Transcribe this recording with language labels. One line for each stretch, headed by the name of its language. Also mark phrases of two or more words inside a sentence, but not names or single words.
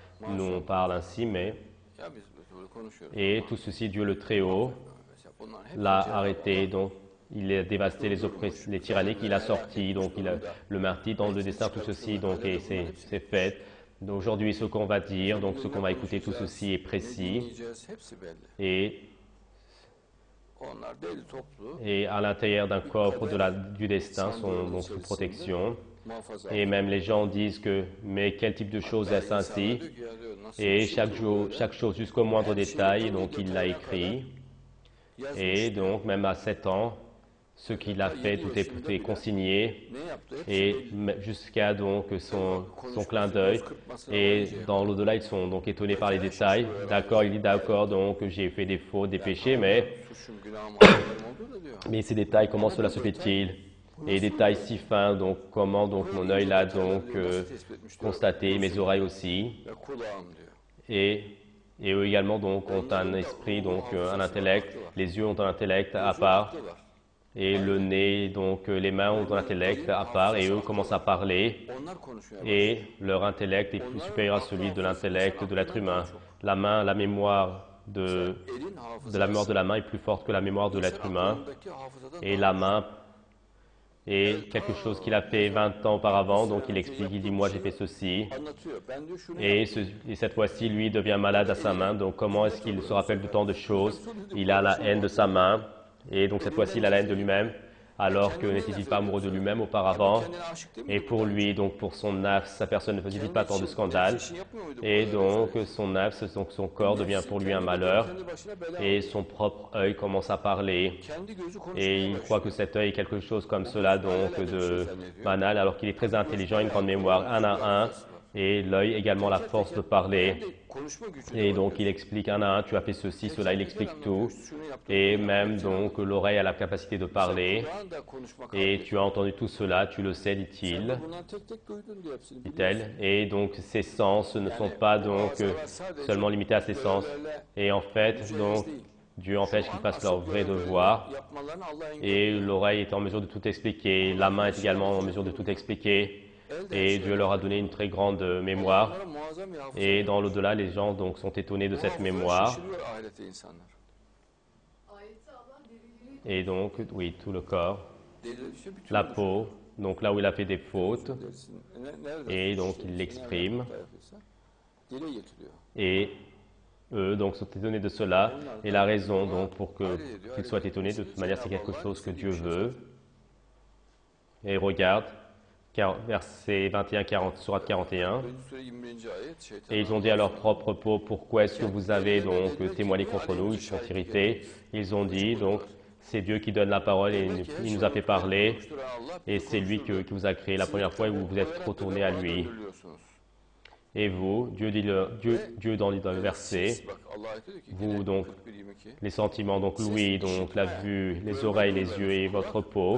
French: nous on parle ainsi, mais
Turkish: Ya biz böyle konuşuyoruz.
French: et tout ceci, Dieu le Très-Haut
Turkish: Mesela bunların hepsi
French: l'a
Turkish: Cenab-ı
French: arrêté,
Turkish: Allah
French: donc il a dévasté les tyranniques, il a sorti, donc il a le martyr dans le destin, tout ceci, donc et c'est fait. Aujourd'hui, ce qu'on va dire, donc ce qu'on va écouter, tout ceci est
Turkish: ne
French: précis
Turkish: dinleyeceğiz hepsi belli.
French: et
Turkish: Onlar belli toplu.
French: et à l'intérieur d'un coffre du destin sont donc sous protection.
Turkish: Muhafaza
French: Et même les gens disent que, mais quel type de choses est-ce ainsi?
Turkish: diyor ki ya diyor nasıl
French: Et
Turkish: bir şey
French: chaque
Turkish: bu
French: jour,
Turkish: böyle?
French: chaque chose jusqu'au moindre détail, donc il l'a écrit.
Turkish: Yazmış
French: Et
Turkish: diyor.
French: donc même à 7 ans, ce qu'il a fait, tout est consigné.
Turkish: Ne yaptı? Hepsi
French: Et
Turkish: belli.
French: jusqu'à donc son clin d'œil. Et dans l'au-delà, ils sont donc étonnés par les détails. D'accord, il dit d'accord, donc j'ai fait des fautes, des péchés,
Turkish: Suçum, günahım, hatalarım oldu da diyor.
French: mais ces détails, comment cela se fait-il? Et les détails si fins, donc comment donc mon œil l'a donc constaté, mes oreilles aussi,
Turkish: Ve kulağım diyor.
French: et eux également donc ont un esprit, donc un intellect, les yeux ont un intellect à part, et le nez, donc les mains ont un intellect à part, et eux commencent à parler,
Turkish: Onlar konuşuyor.
French: et leur intellect est plus supérieur à celui de l'intellect de l'être humain. La main, la mémoire de
Turkish: Elin
French: la mémoire
Turkish: hafızası.
French: de la main est plus forte que la mémoire de l'être humain,
Turkish: Aklındaki hafızadan
French: et
Turkish: daha
French: la main est quelque chose qu'il a fait 20 ans auparavant, donc il explique, il dit moi j'ai fait ceci,
Turkish: anlatıyor. Ben diyor şunu
French: et,
Turkish: yaptım.
French: et cette fois-ci lui devient malade à sa main, donc comment est-ce qu'il se rappelle de tant de choses? Il a la haine de sa main, et donc cette fois-ci il a la haine de lui-même, alors que n'était-il pas amoureux de lui-même auparavant?
Turkish: Kendine aşık değil mi?
French: Et pour lui, donc pour son nafs, sa personne ne faisait-il pas tant de scandales?
Turkish: İşini yapmıyor muydu?
French: Et donc son nafs, donc son corps devient pour lui un malheur,
Turkish: Kendi başına bela.
French: et son propre œil commence à parler.
Turkish: Kendi gözü
French: Et
Turkish: konuşmaya
French: il
Turkish: başlıyor.
French: croit que cet œil est quelque chose comme cela, donc de banal, alors qu'il est très intelligent, une grande mémoire, un à un, et l'œil également la force de parler.
Turkish: Konuşma gücü.
French: Et donc il explique un à un, tu as fait ceci, cela, il explique tout. Et même donc l'oreille a la capacité de parler.
Turkish: Kulağın da konuşma
French: Et tu as entendu tout cela, tu le sais, dit-il,
Turkish: Bundan tek tek duydun diyor hepsini.
French: dit-elle. Et donc ces sens ne sont pas donc seulement limités à ces sens. Et en fait, donc Dieu empêche qu'ils fassent leur vrai devoir.
Turkish: Yapmalarını Allah
French: Et l'oreille est en mesure de tout expliquer, la main est également en mesure de tout expliquer. Et Dieu leur a donné une très grande mémoire.
Turkish: Onlara muazzam bir hafıza.
French: Et dans l'au-delà, les gens donc sont étonnés de cette mémoire.
Turkish: Şaşırıyor ahirette insanlar.
French: Et donc, oui, tout le corps,
Turkish: Deliler işte bütün
French: la peau, donc là où il a fait des fautes,
Turkish: derisini nerede?
French: et donc il l'exprime.
Turkish: Dile getiriyor.
French: Et eux donc sont étonnés de cela. Et la raison donc pour qu'ils soient étonnés, de toute manière, c'est quelque chose que Dieu veut. Et regarde, verset 21, sourate 41.
Turkish: Birinci sure 21. ayet şeytan.
French: Et ils ont dit à leur propre peau, pourquoi est-ce que vous avez donc témoigné contre nous? Ils sont irrités. Ils ont dit, donc, c'est Dieu qui donne la parole et il nous a fait parler. Et c'est lui qui vous a créé la première fois et vous vous êtes retourné à lui. Et vous, Dieu dans le verset, vous donc, les sentiments, donc l'ouïe, donc la vue, les oreilles, les yeux et votre peau.